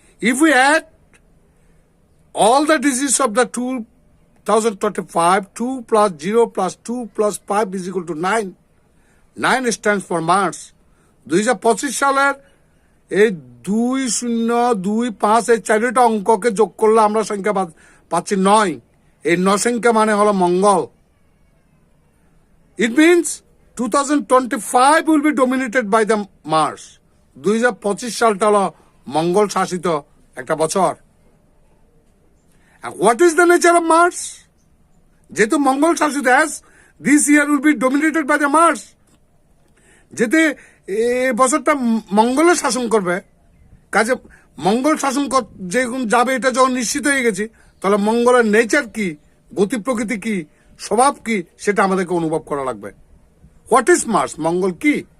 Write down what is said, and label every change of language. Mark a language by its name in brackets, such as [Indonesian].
[English] If we add all the digits of the 2025, 2 plus 0 plus 2 plus 5 is equal to 9. 9 stands for Mars. [Bangla] 2025 সালের এই 2, 0, 2, 5 এই চারটা অঙ্ককে যোগ করলে আমরা সংখ্যা পাচ্ছি 9। এই 9 সংখ্যা মানে হলো মঙ্গল। [English] It means 2025 will be dominated by the Mars. [Bangla] 2025 সালটা হলো মঙ্গল শাসিত একটা বছর। [English] And what is the nature of Mars? [Bangla] যেহেতু মঙ্গল শাসিত, [English] as this year will be dominated by the Mars, [Bangla] যেতে এই বছরটা মঙ্গলের শাসন করবে, কাজে মঙ্গল শাসন যাবে এটা যখন নিশ্চিত হয়ে গেছি, তাহলে মঙ্গলের নেচার কি, গতি প্রকৃতি কি, স্বভাব কি, সেটা আমাদেরকে অনুভব করা লাগবে। [English] What is Mars? [Bangla] মঙ্গল কি?